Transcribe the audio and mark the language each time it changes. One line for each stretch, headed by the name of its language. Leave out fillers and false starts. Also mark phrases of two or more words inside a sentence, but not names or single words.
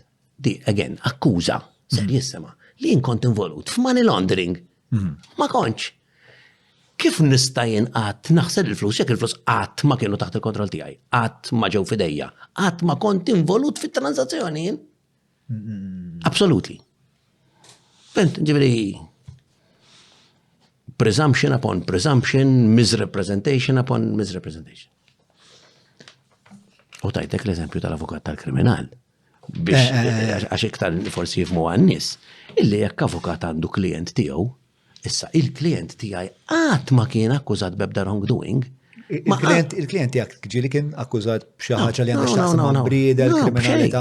Maltese: Di again akkuża serjissima li jien kont involut f'
English: money laundering.
Maltese: Ma kontx. Kif nista' jien qatt naħseb il-flus jekk il-flus qatt ma kienu taħt il-kontroll tiegħi, qatt ma ġew fidejja, qatt ma kont involut fit-transazzjoni jien.
English: Absolutely.
Maltese: Fimt ġifieri
English: presumption upon presumption, misrepresentation upon misrepresentation.
Maltese: U tajtek l-eżempju tal-avukat tal-kriminal. Biex għax iktar forsi jifmu għan-nies, illi jekk avukat għandu klient tiegħu, issa il-klient tiegħi qatt ma kien akkużat b'ebda wrongdoing. Il-klient tiegħek ġieli kien akkużat b'xi ħaġa li għandha x'taqsam ma' brieda, l-kriminalità.